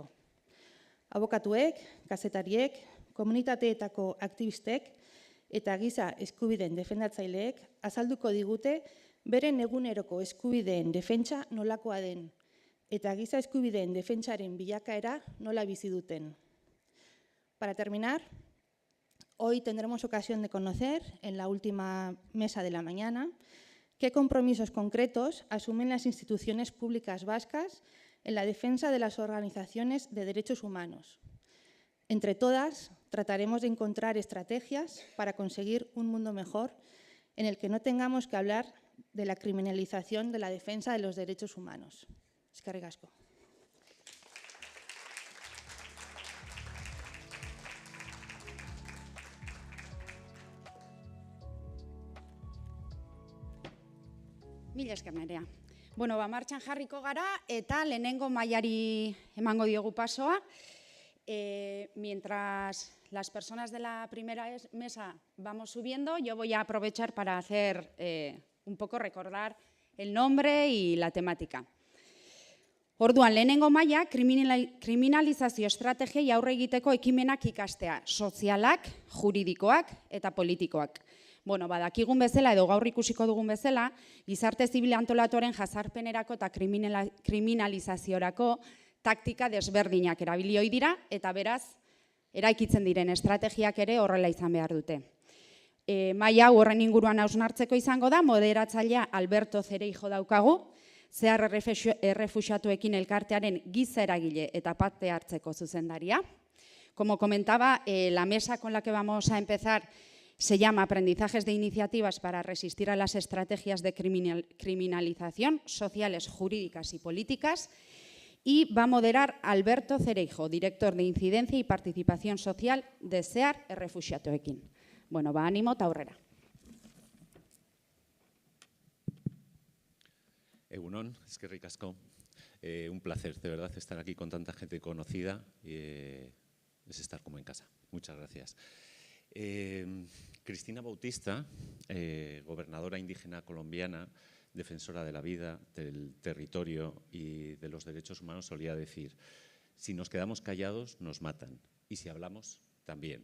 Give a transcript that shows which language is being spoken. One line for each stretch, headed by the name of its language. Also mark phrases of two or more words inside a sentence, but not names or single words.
Basque: Abokatuek, kazetariek, komunitateetako aktivistek eta giza eskubideen defendatzaileek azalduko digute beren eguneroko eskubideen defentsa nolakoa den eta giza eskubideen defentsaren bilakaera nola bizi duten.
Spanish: Para terminar, hoy tendremos ocasión de conocer, en la última mesa de la mañana, qué compromisos concretos asumen las instituciones públicas vascas en la defensa de las organizaciones de derechos humanos. Entre todas, trataremos de encontrar estrategias para conseguir un mundo mejor en el que no tengamos que hablar de la criminalización de la defensa de los derechos humanos.
Basque: Eskerrik asko. Mila esker Nerea. Bueno, martxan jarriko gara eta lehenengo mailari emango diogu pasoa.
Spanish: Mientras las personas de la primera mesa vamos subiendo, yo voy a aprovechar para hacer un poco recordar el nombre y la temática.
Basque: Orduan, lehenengo maila kriminalizazio estrategiei aurre egiteko ekimenak ikastea, sozialak, juridikoak eta politikoak. Bueno, badakigun bezala edo gaur ikusiko dugun bezala, gizarte zibil antolatuaren jazarpenerako eta kriminalizaziorako taktika desberdinak erabili ohi dira eta beraz eraikitzen diren estrategiak ere horrela izan behar dute. Maila hau horren inguruan hausnartzeko izango da, moderatzailea Alberto Cereijo daukagu, zehar errefuxiatuekin elkartearen giza eragile eta parte hartzeko zuzendaria.
Spanish: Como comentaba, la mesa con la que vamos a empezar se llama Aprendizajes de iniciativas para resistir a las estrategias de criminalización sociales, jurídicas y políticas, y va a moderar Alberto Cereijo, director de Incidencia y Participación Social de SEAR Errefuxiatuekin. Bueno, ánimo
Basque: eta aurrera. Egunon, eskerrik asko.
Spanish: Un placer, de verdad, estar aquí con tanta gente conocida. Es estar como en casa. Muchas gracias. Cristina Bautista, gobernadora indígena colombiana, defensora de la vida, del territorio y de los derechos humanos, solía decir: si nos quedamos callados, nos matan, y si hablamos, también.